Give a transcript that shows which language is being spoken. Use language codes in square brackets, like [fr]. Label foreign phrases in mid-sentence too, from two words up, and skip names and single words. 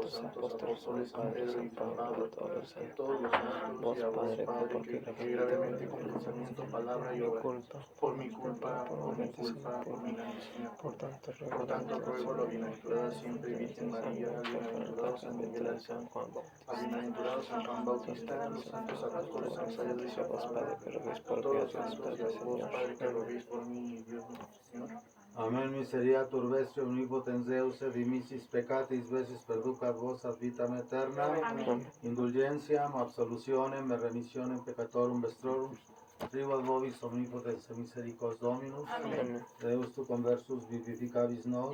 [es] los santos apóstoles San Pedro y San Pablo, a todos los santos y a vos, Padre, que gravemente con pensamiento, palabra y obra, por mi culpa, por mi negligencia, por tanto ruego a la bienaventurada siempre Virgen María, al bienaventurado San Miguel Arcángel, al bienaventurado San Juan Bautista, a los santos apóstoles San Pedro y San Pablo, a todos los santos y a vos, Padre, que roguéis por mí, Dios nuestro Señor. [la] Amen. Miseriatur Vestri omnipotens Deus et dimissis peccatis vecis perducat vos ad vitam aeterna. Amen. Indulgentiam, absolutionem et remissionem peccatorum vestrorum. Privat vobis omnipotens misericors Dominus. Amen. Deus tu conversus vivificabis nos.